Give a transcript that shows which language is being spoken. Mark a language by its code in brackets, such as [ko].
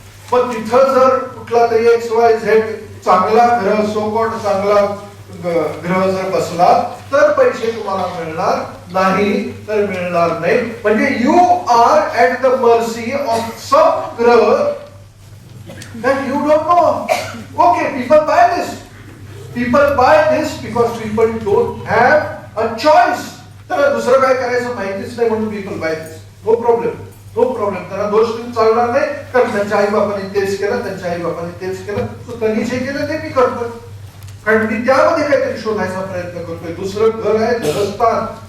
[mr] पण तिथं जर कुठला तरी XYZ चांगला ग्रह, सो कॉल्ड चांगला ग्रह जर बसला तर पैसे तुम्हाला मिळणार, नाही तर मिळणार नाही. [en] म्हणजे you are at the mercy of some ग्रह that you don't know. Okay, people buy this. People buy this because people don't have a choice. [mr] त्याला दुसरं काय करायचं माहितीच नाही म्हणून [en] people buy this. No problem. No problem. [mr] त्यांना दोष देऊन चालणार नाही, कारण त्यांच्या आई बापाने तेच केलं, त्यांच्या आई बापाने तेच केलं, तर त्यांनी जे केलं ते मी करतो, कारण मी त्यामध्ये काहीतरी शोधायचा प्रयत्न करतोय. दुसरं घर आहे धनस्थान.